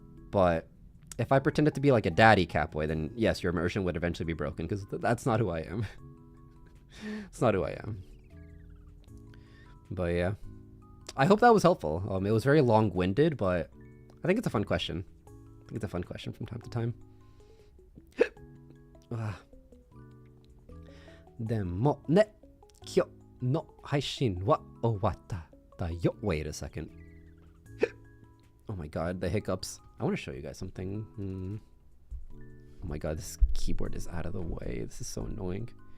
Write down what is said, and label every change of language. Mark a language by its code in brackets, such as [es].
[en] But if I pretended to be like a daddy catboy, then yes, your immersion would eventually be broken, because that's not who I am. It's not who I am. But yeah. I hope that was helpful. It was very long-winded, but I think it's a fun question. I think it's a fun question from time to time. [ja] でもね、今日の配信は終わっただよ. [en] Wait a second. Oh my god, the hiccups. I want to show you guys something. Oh my god, this keyboard is out of the way. This is so annoying.